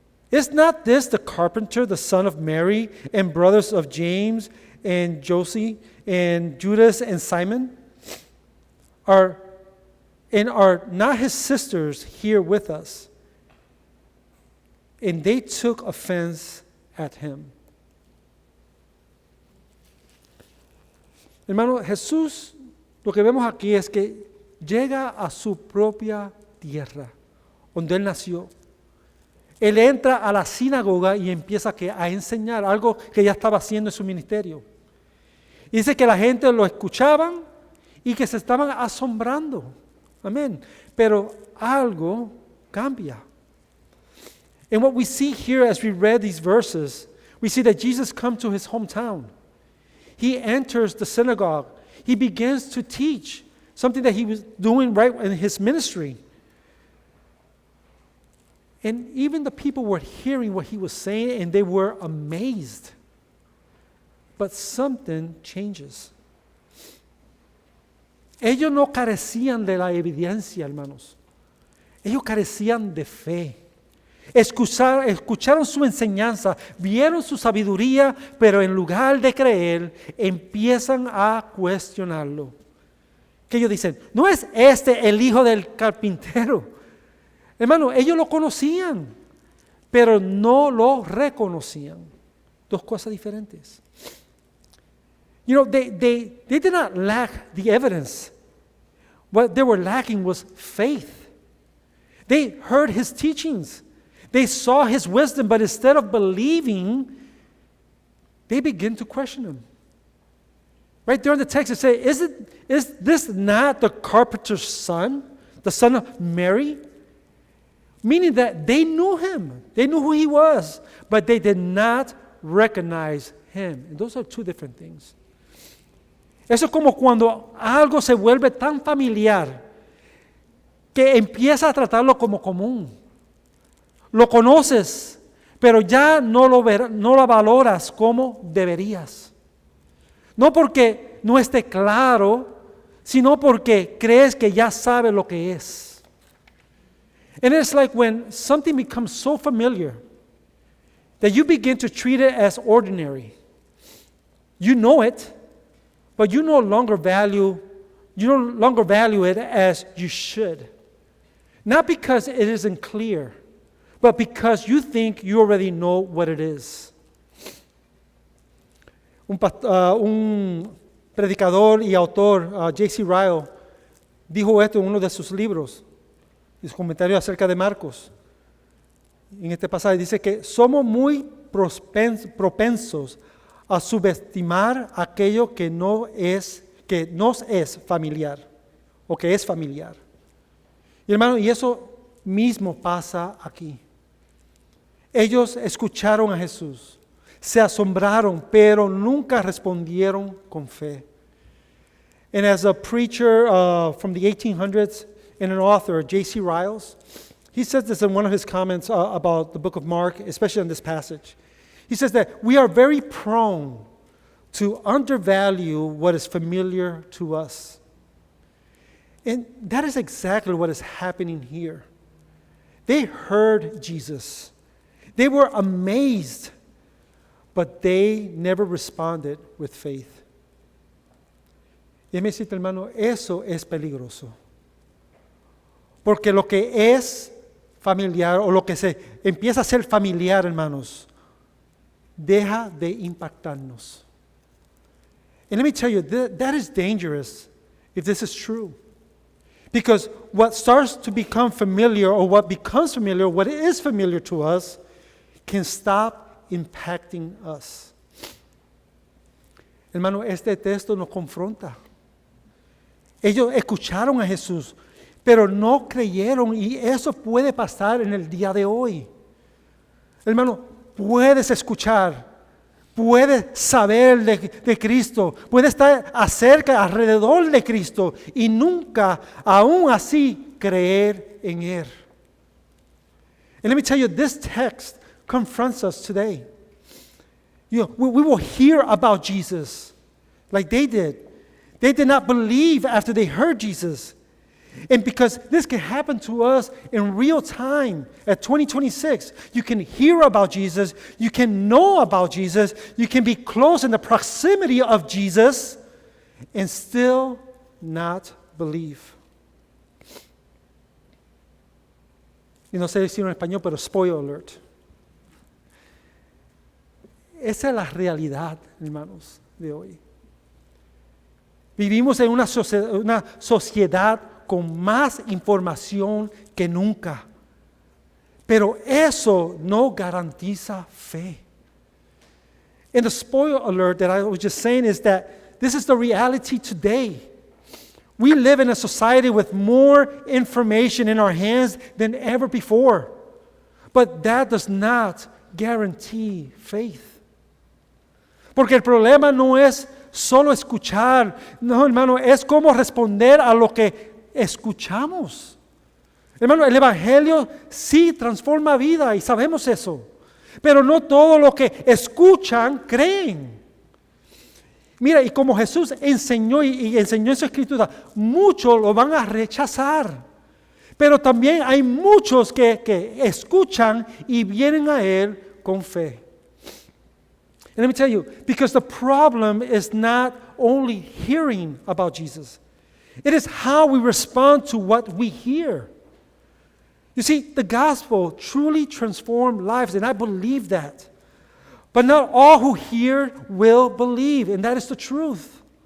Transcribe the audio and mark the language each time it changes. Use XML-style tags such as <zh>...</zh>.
<en>Is not this the carpenter, the son of Mary, and brothers of James and Joseph and Judas and Simon? Are not his sisters here with us?" And they took offense at him.</en> <es>Hermano, Jesús, lo que vemos aquí es que llega a su propia tierra, donde Él nació. Él entra a la sinagoga y empieza a enseñar algo que ya estaba haciendo en su ministerio. Y dice que la gente lo escuchaban y que se estaban asombrando. Amén. Pero algo cambia.</es> <en>And what we see here as we read these verses, we see that Jesus comes to his hometown. He enters the synagogue. He begins to teach something that he was doing right in his ministry. And even the people were hearing what he was saying and they were amazed. But something changes.</en> <es>Ellos no carecían de la evidencia, hermanos. Ellos carecían de fe. Escucharon su enseñanza, vieron su sabiduría, pero en lugar de creer, empiezan a cuestionarlo. Que ellos dicen, ¿no es este el hijo del carpintero? Hermano, ellos lo conocían, pero no lo reconocían. Dos cosas diferentes.</es> <en>You know, they did not lack the evidence. What they were lacking was faith. They heard his teachings. They saw his wisdom, but instead of believing, they begin to question him. Right there in the text, it says, is this not the carpenter's son, the son of Mary? Meaning that they knew him. They knew who he was, but they did not recognize him. And those are two different things.</en> <es>Eso es como cuando algo se vuelve tan familiar que empieza a tratarlo como común. Lo conoces, pero ya no lo valoras como deberías. No porque no esté claro, sino porque crees que ya sabe lo que es.</es> <en>And it's like when something becomes so familiar that you begin to treat it as ordinary. You know it, but you no longer value it as you should. Not because it isn't clear, but because you think you already know what it is.</en> <es>Un predicador y autor, J.C. Ryle, dijo esto en uno de sus libros, en su comentario acerca de Marcos. En este pasaje dice que somos muy propensos a subestimar aquello que nos es familiar o que es familiar. Y hermano, y eso mismo pasa aquí. Ellos escucharon a Jesús, se asombraron, pero nunca respondieron con fe.</es> <en>And as a preacher from the 1800s and an author, J.C. Ryle, he says this in one of his comments about the book of Mark, especially on this passage. He says that we are very prone to undervalue what is familiar to us. And that is exactly what is happening here. They heard Jesus. They were amazed, but they never responded with faith.</en> <es>Y me dice, hermano, eso es peligroso. Porque lo que es familiar o lo que se empieza a ser familiar, hermanos, deja de impactarnos.</es> <en>And let me tell you, that is dangerous if this is true. Because what starts to become familiar, or what becomes familiar, what is familiar to us, can stop impacting us.</en> <es>Hermano, este texto nos confronta. Ellos escucharon a Jesús, pero no creyeron, y eso puede pasar en el día de hoy. Hermano, puedes escuchar, puedes saber de Cristo, puedes estar acerca, alrededor de Cristo, y nunca, aún así, creer en Él.</es> <en>And let me tell you, this text confronts us today. We will hear about Jesus like they did. They did not believe after they heard Jesus. And because this can happen to us in real time at 2026, you can hear about Jesus, you can know about Jesus, you can be close in the proximity of Jesus and still not believe.</en> <es>Y no sé decirlo en español, pero</es> <en>spoiler alert.</en> <es>Esa es la realidad, hermanos, de hoy. Vivimos en una sociedad con más información que nunca. Pero eso no garantiza fe.</es> <en>And the spoiler alert that I was just saying is that this is the reality today. We live in a society with more information in our hands than ever before. But that does not guarantee faith.</en> <es>Porque el problema no es solo escuchar, no, hermano, es cómo responder a lo que escuchamos. Hermano, el Evangelio sí transforma vida y sabemos eso. Pero no todo lo que escuchan creen. Mira, y como Jesús enseñó y enseñó en su escritura, muchos lo van a rechazar. Pero también hay muchos que escuchan y vienen a Él con fe.</es> <en>And let me tell you, because the problem is not only hearing about Jesus. It is how we respond to what we hear. You see, the gospel truly transforms lives, and I believe that. But not all who hear will believe, and that is the truth.</en>